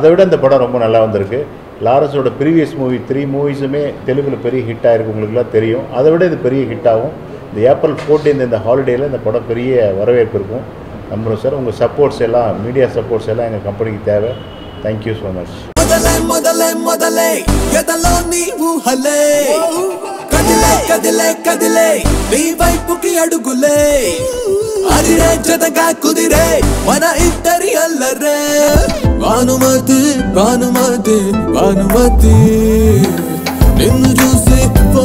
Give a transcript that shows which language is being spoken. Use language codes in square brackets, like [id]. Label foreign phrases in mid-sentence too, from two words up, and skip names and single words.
[ta] அதை விட இந்த படம் ரொம்ப நல்லா வந்திருக்கு. லாரன்ஸோட [en] previous movie [ta] 3 மூவிஸுமே தெலுங்கில் பெரிய ஹிட் ஆகிருக்கு, உங்களுக்குலாம் தெரியும். அதை விட இது பெரிய ஹிட் ஆகும். இந்த ஏப்ரல் 14 இந்த ஹாலிடேயில் இந்த படம் பெரிய வரவேற்பு இருக்கும் நம்புகிறோம் சார். உங்கள் சப்போர்ட்ஸ் எல்லாம், [en] media supports [ta] எல்லாம் எங்கள் கம்பெனிக்கு தேவை. [en] thank you so much. [te] కదిలే కదిలే నీ వైపుకి అడుగులే అదిరే జతగా కుదిరే మన ఇద్దరి అల్లరే భానుమతి భానుమతి భానుమతి నిన్ను చూసి